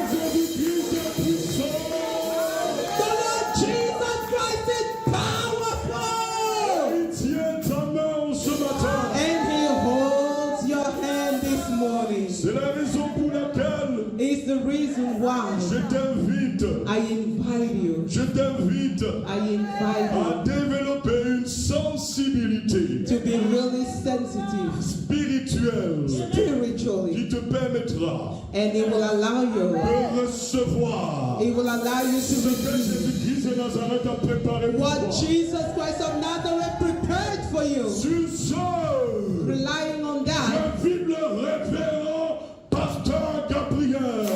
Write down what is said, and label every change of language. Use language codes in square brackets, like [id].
[fr] Jésus-Christ est puissant. [en] The Lord Jesus Christ is powerful! [fr] Il tient ta main ce matin. [en] And He holds your hand this morning. [fr] C'est la raison pour laquelle [en] It's the reason why [fr] je t'invite, [en] I invite you. [fr] à [en] I invite [fr] développer une sensibilité [en] you to be really sensitive [fr] spirituelle [en] spiritually, [fr] qui te permettra [en] and it will allow you. [fr] de recevoir [en] It will allow you [fr] ce [en] to [fr] que [en] receive [fr] Jésus-Christ de Nazareth a préparé pour [en] what [fr] toi. [en] Jesus Christ of Nazareth prepared for you. [fr] Sur ce, [en] Relying on that, [fr] j'invite le révérend Pasteur Gabriel.